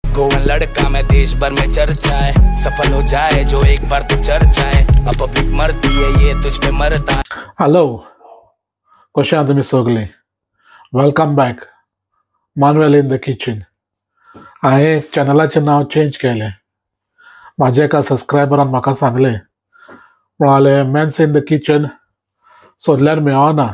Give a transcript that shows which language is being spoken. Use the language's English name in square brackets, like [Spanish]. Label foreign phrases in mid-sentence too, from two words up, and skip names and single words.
[Hindi] गोवन लड़का मैं देश भर में चर्चा है, सफल हो जाए जो एक बार तो चर्चा है, अब पब्लिक मरती है ये तुझ पे मरता है। [Konkani] हॅलो, कशें आहा तुमी सगळीं? [English] welcome back Manuel in the kitchen. [Konkani] हांवें चॅनलाचें नांव चेंज केलें. म्हाज्या एका सबस्क्रायबरान म्हाका सांगलें, म्हणालें [English] mens in the kitchen [Konkani] सोदल्यार मेळना.